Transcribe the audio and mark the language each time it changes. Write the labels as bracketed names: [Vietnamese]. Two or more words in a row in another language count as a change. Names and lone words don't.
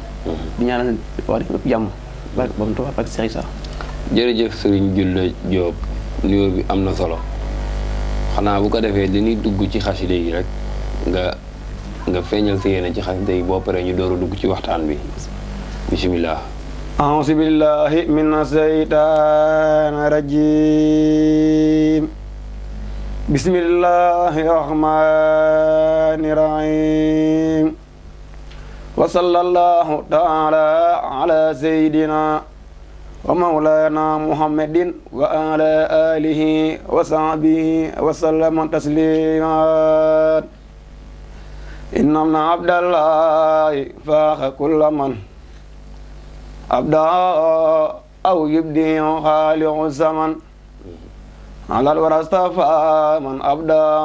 [Wolof] di ñaanal waa def yëpp jàmm ba mu toog ak Seex Isa. jërëjëf Serigne Julle Diop nuyoo bi am na solo xanaa bu ko defee dañuy dugg ci xaside yi rek nga feeñal si yéene ci xaside yi boo paree ñu door a dugg ci waxtaan bi bisimilah. [Arabic] أعوذ بالله من الشيطان الرجيم بسم الله الرحمن الرحيم وصلى الله تعالى على سيدنا ومولانا محمد وعلى آله وصحبه وسلم تسليما إن ابن عبد الله فاخ كل من أبدا أو يبدي خالق الزمن على الورى اصطفى من أبدا